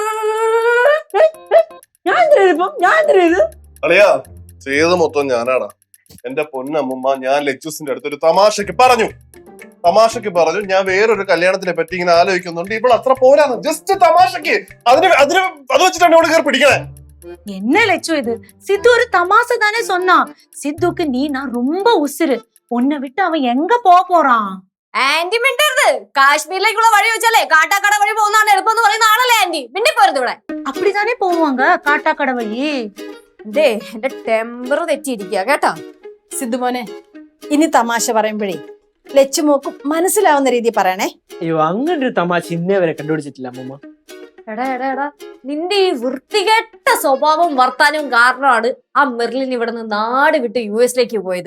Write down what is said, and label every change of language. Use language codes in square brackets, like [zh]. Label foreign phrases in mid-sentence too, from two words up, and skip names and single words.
[ml] അളിയാ, ചെയ്ത് മൊത്തം ഞാനാടാ. എന്റെ പൊന്നമ്മ, ഞാൻ ലച്ചൂസിന്റെ അടുത്ത് ഒരു തമാശക്ക് പറഞ്ഞു, ഞാൻ വേറൊരു കല്യാണത്തിനെ പറ്റി ഇങ്ങനെ ആലോചിക്കുന്നുണ്ട്, ഇപ്പോൾ അത്ര പോരാന്ന്. ജസ്റ്റ് തമാശക്ക് അത് വെച്ചിട്ടാണ് ഇവിടെ കയറി പിടിക്കണേ. [ta] என்ன லட்சு இது? சித்து ஒரு தமாசை தானே சொன்னான். சித்துக்கு நீ நான் ரொம்ப உசுரு. உன்னை விட்டு அவன் எங்க போறான்? [ml] ആന്റി മിണ്ടരുത്. കാശ്മീരിലേക്കുള്ള വഴി വെച്ചാലേ കാട്ടാക്കട വഴി പോകുന്നതാണ് എളുപ്പം എന്ന് പറയുന്ന ആളല്ലേ ആന്റി. മിണ്ടിപ്പോരുത് ഇവിടെ. [ta] அப்படித்தானே போவாங்க காட்டாக்கடை வழி. [ml] ദേ എന്റെ ടെമ്പർ തെറ്റിയിരിക്കുക കേട്ടോ. സിദ്ധുമോനെ, ഇനി തമാശ പറയുമ്പോഴേ ലച്ചുമോക്കും മനസ്സിലാവുന്ന രീതി പറയണേ. അയ്യോ, അങ്ങനെ ഒരു തമാശ ഇന്നേ വരെ കണ്ടുപിടിച്ചിട്ടില്ല അമ്മൂമ്മ. എടാ നിന്റെ ഈ വൃത്തികെട്ട സ്വഭാവവും വർത്താനവും കാരണമാണ് ആ മെർലിൻ ഇവിടെ നിന്ന് നാട് വിട്ട് US പോയത്.